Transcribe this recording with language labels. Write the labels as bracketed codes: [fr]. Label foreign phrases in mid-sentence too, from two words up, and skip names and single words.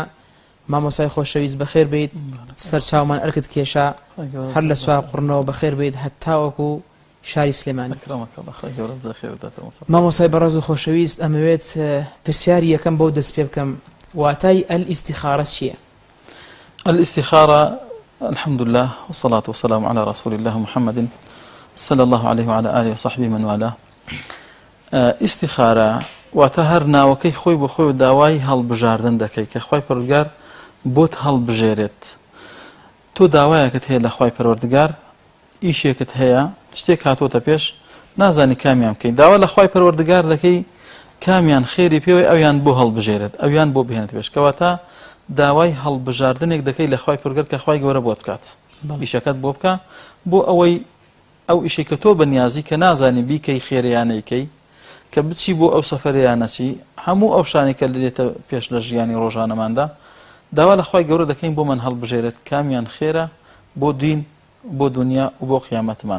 [ckb] مامۆستای خۆشەویست بەخێر بێت، سەرچاومان ئەرکت کێشا هەر لە سوار قڕنەوە بەخێر بێت هەتاوەکو شاری سلێمانی. مامۆستای بەڕێز و خۆشەویست، ئەمەوێت پرسیاری یەکەم بەو دەست پێ بکەم، واتای الاستخارە چییە؟ [ar] الاستخارة الحمد لله والصلاة والسلام على رسول الله محمد صلى الله عليه وعلى آله وصحبه من والاه. [ckb] استخارة واتهرنا وكي خوي بخوي داواي هەڵبژاردن دەکەی کە خوای پەروەردگار بۆت هەڵبژێرێت. تۆ داوایەکت هەیە لە خوای پەروەردگار، ئیشێکت هەیە، شتێک هاتوۆتە پێش، نازانی کامیان بکەین، داوا لە خوای پەروەردگار دەکەی کامیان خێری پێوەی ئەویان بۆ هەڵبژێرێت، ئەویان بۆ بهێنێت پێش، کەواتە داوای هەڵبژاردنێک دەکەی لە خوای پەروەردگار کە خوای گەورە بۆت بکات، ئیشەکەت بۆ بکە، بۆ ئەوەی ئەو ئیشەی کە تۆ بەنیازی کە نازانی بیکەی خێریانەیکەی کە بچی بۆ ئەو سەفەریانەچی، هەموو ئەو شانی کە دێتە پێش لە ژیانی ڕۆژانەماندا، داوا لە خوای گەورە دەکەین بۆ من هەڵبژێرێت، کامیان خێرە بۆ دین، بۆ دنیا و بۆ قیامەتمان.